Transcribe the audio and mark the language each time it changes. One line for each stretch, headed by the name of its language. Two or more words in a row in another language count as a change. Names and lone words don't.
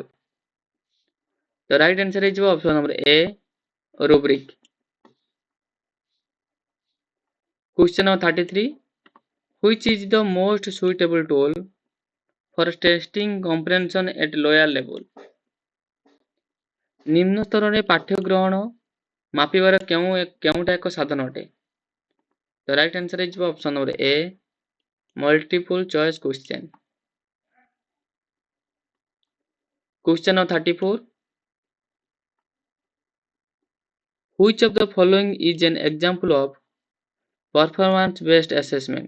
English: The right answer is option number A, rubric. Question number 33. Which is the most suitable tool for testing comprehension at lower level?
Odia: ନିମ୍ନ ସ୍ତରରେ ପାଠ୍ୟ ଗ୍ରହଣ ମାପିବାର କେଉଁଟା ଏକ ସାଧନ ଅଟେ?
English: The right answer is option number A, multiple choice question. Question number 34. Which of the following is an example of performance based assessment?